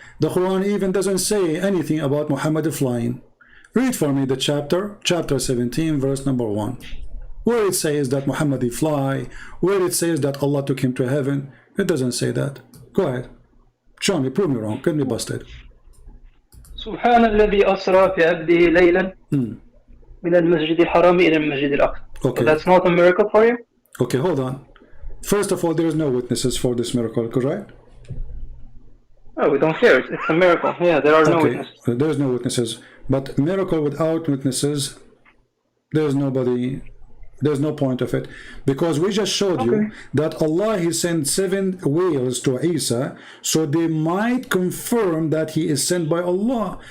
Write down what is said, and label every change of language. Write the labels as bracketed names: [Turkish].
[English] The Quran even doesn't say anything about Muhammad flying. Read for me the chapter 17, verse number 1, where it says that Muhammad fly, where it says that Allah took him to heaven. It doesn't say that. Go ahead. Show me, prove me wrong, get me busted. [Arabic] سبحان الذي أسرى بعبده ليلا من المسجد الحرام إلى المسجد الأقصى. [English] Okay. So that's not a miracle for you? Okay, hold on. First of all, there is no witnesses for this miracle, correct? Oh, we don't care. It's a miracle. Yeah, there are no witnesses. There is no witnesses. But miracle without witnesses, there's nobody. There's no point of it, because we just showed you that Allah, He sent 7 whales to Isa, so they might confirm that he is sent by Allah.